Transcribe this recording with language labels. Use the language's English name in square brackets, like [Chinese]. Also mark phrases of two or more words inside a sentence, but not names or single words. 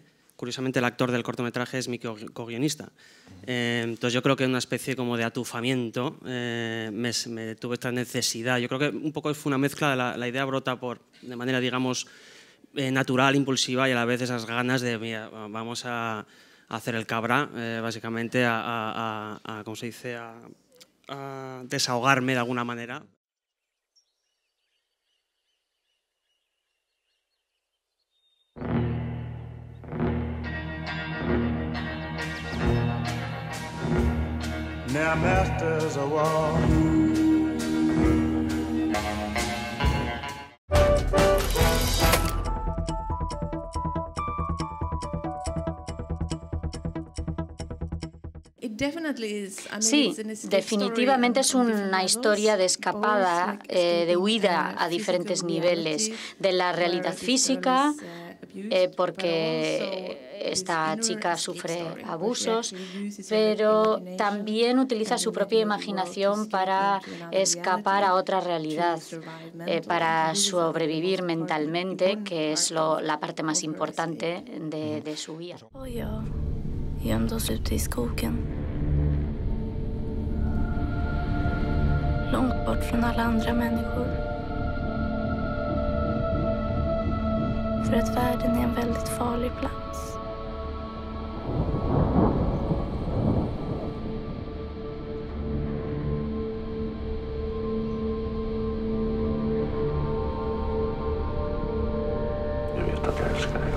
[Spanish] Curiosamente el actor del cortometraje es mi co-guionista. Entonces yo creo que una especie como de atufamiento, me tuve esta necesidad. Yo creo que un poco fue una mezcla, la idea brota de manera, digamos, natural, impulsiva, y a la vez esas ganas de, mira, vamos a hacer el cabra, básicamente ¿cómo se dice?, a desahogarme de alguna manera. [English] Now masters of war. [Spanish] Sí, definitivamente es una historia de escapada, de huida a diferentes niveles de la realidad física, porque esta chica sufre abusos, pero también utiliza su propia imaginación para escapar a otra realidad, para sobrevivir mentalmente, que es la parte más importante de su vida. [Swedish] Långt bort från alla andra människor. För att världen är en väldigt farlig plats. Jag vet att jag älskar dig.